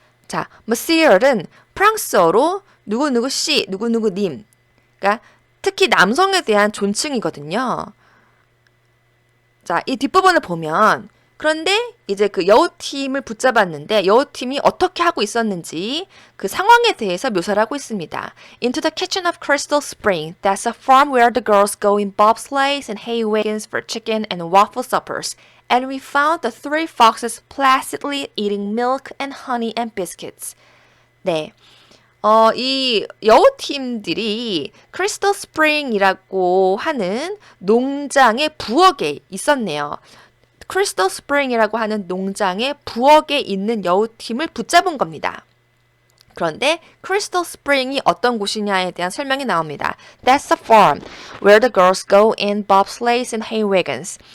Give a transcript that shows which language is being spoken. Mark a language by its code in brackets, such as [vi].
[ko] 자, Monsieur은 프랑스어로 누구누구 씨, 누구누구 님. 그러니까 특히 남성에 대한 존칭이거든요. 자, 이 뒷부분을 보면 그런데 이제 그 여우팀을 붙잡았는데 여우팀이 어떻게 하고 있었는지 그 상황에 대해서 묘사를 하고 있습니다. [en] Into the kitchen of Crystal Spring, that's a farm where the girls go in bobsleighs and hay wagons for chicken and waffle suppers. And we found the three foxes placidly eating milk and honey and biscuits. [ko] 네. 이 여우팀들이 크리스털 스프링이라고 하는 농장의 부엌에 있었네요. 크리스털 스프링이라고 하는 농장의 부엌에 있는 여우팀을 붙잡은 겁니다. 그런데 크리스털 스프링이 어떤 곳이냐에 대한 설명이 나옵니다. [en] That's a farm where the girls go in bobsleighs and hay wagons.